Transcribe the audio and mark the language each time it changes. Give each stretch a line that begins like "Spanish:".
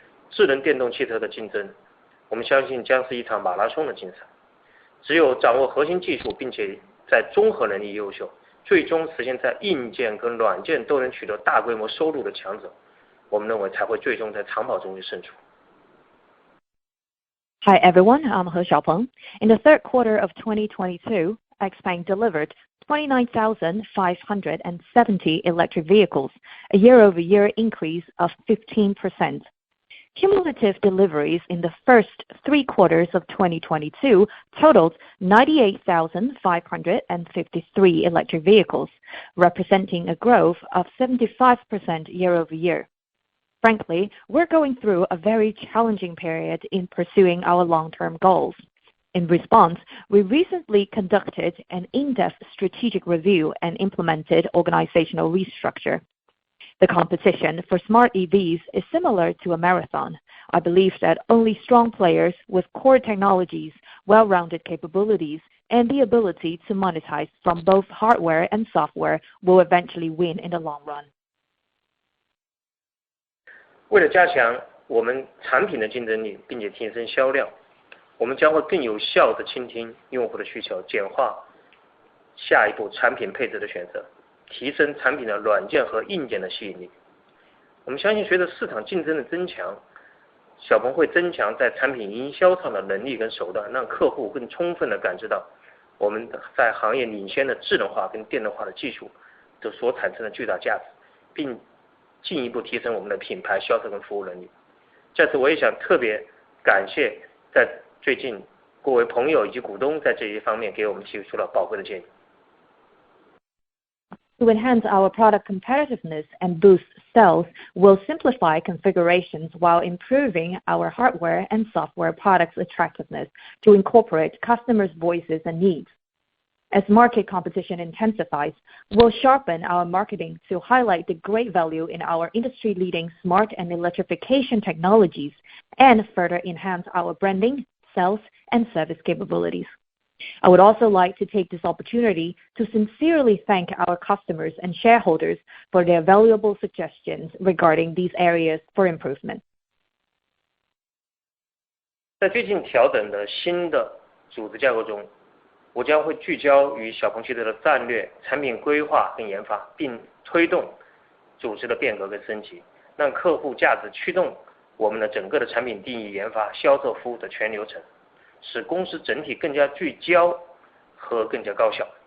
Chinese: 智能电动汽车的竞争，我们相信将是一场马拉松的竞赛。只有掌握核心技术，并且在综合能力优秀，最终实现在硬件跟软件都能取得大规模收入的强者，我们认为才会最终在长跑中胜出。
English: Hi everyone, I'm He Xiaopeng. In the third quarter of 2022, XPeng delivered 29,570 electric vehicles, a year-over-year increase of 15%. Cumulative deliveries in the first 3 quarters of 2022 totaled 98,553 electric vehicles, representing a growth of 75% year-over-year. Frankly, we're going through a very challenging period in pursuing our long-term goals. In response, we recently conducted an in-depth strategic review and implemented organizational restructure. The competition for smart EVs is similar to a marathon. I believe that only strong players with core technologies, well-rounded capabilities, and the ability to monetize from both hardware and software will eventually win in the long run.
Chinese: 为了加强我们产品的竞争力，并且提升销量，我们将会更有效地倾听用户的需求，简化下一步产品配置的选择，提升产品的软件和硬件的吸引力。我们相信，随着市场竞争的增强，小鹏会增强在产品营销上的能力跟手段，让客户更充分地感知到我们在行业领先的智能化跟电动化的技术所产生的巨大价值，并进一步提升我们的品牌销售跟服务能力。在此，我也想特别感谢在最近各位朋友以及股东在这一方面给我们提出了宝贵的建议。
English: To enhance our product competitiveness and boost sales, we'll simplify configurations while improving our hardware and software products' attractiveness to incorporate customers' voices and needs. As market competition intensifies, we'll sharpen our marketing to highlight the great value in our industry-leading smart and electrification technologies and further enhance our branding, sales, and service capabilities. I would also like to take this opportunity to sincerely thank our customers and shareholders for their valuable suggestions regarding these areas for improvement.
Chinese: 在最近调整的新的组织架构中，我将会聚焦于小鹏汽车的战略、产品规划跟研发，并推动组织的变革跟升级，让客户价值驱动我们的整个的产品定义、研发、销售服务的全流程，使公司整体更加聚焦和更加高效。